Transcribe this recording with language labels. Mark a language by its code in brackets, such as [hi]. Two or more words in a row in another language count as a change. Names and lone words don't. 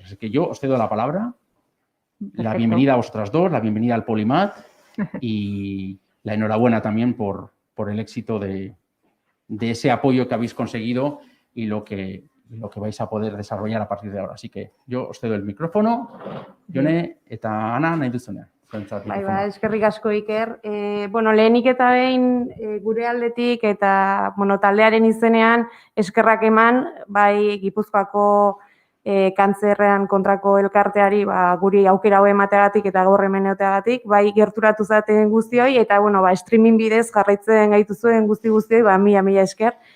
[es] Así que yo os cedo la palabra. Perfecto. La bienvenida a vosotras dos, la bienvenida al Polimat y la enhorabuena también por el éxito de ese apoyo que habéis conseguido y lo que vais a poder desarrollar a partir de ahora. Así que yo os cedo el micrófono. [eu] Jone eta Ana, nahi duzunean. Bai, eskerrik asko, Iker. Lehenik eta behin gure aldetik eta taldearen izenean eskerrak eman, bai Gipuzkoako kantzerrean kontrako elkarteari guri aukera hau emateagatik eta gaur hemen egoteagatik, bai gerturatu zaten guztioi eta streaming bidez jarraitzen gaituzuen guztioi, mila esker.